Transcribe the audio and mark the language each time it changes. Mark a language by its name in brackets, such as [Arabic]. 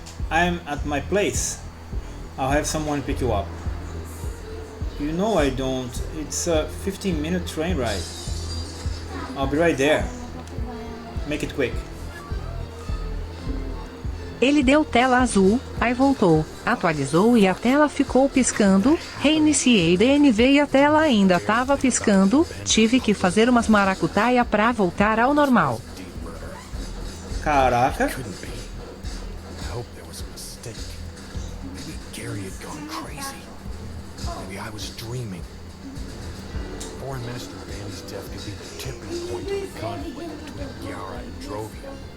[English] I'm at my place. I'll have someone pick you up. You know I don't. It's a 15-minute train ride. I'll be right there. Make it quick. [Portuguese] Ele deu tela azul, aí voltou, atualizou e a tela ficou piscando, reiniciei DNV e a tela ainda tava piscando, tive que fazer umas maracutaia pra voltar ao normal. Caraca. [English] Couldn't be. I hope there was a mistake. Maybe Gary had gone crazy. Maybe I was dreaming. Foreign Minister Bandy's death could be the tipping point of the conflict between Yara and Drovia.